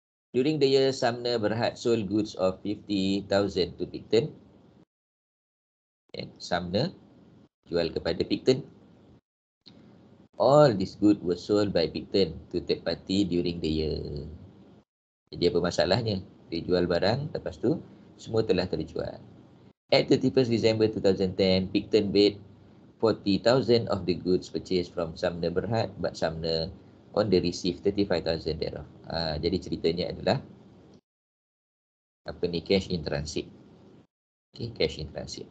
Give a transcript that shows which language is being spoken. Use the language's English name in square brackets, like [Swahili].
[English] During the year, Sumner Berhad sold goods of 50,000 to Picton. And Sumner [Malay] jual kepada [English] Picton. All these goods were sold by Picton to third party during the year. [Malay] Jadi apa masalahnya? Dia jual barang, lepas tu semua telah terjual. [English] At 31st December 2010, Picton paid 40,000 of the goods purchased from Sumner Berhad, but Sumner only received 35,000 thereof. [Malay] Jadi ceritanya adalah apa ni, [English] cash in transit. Okay, cash in transit.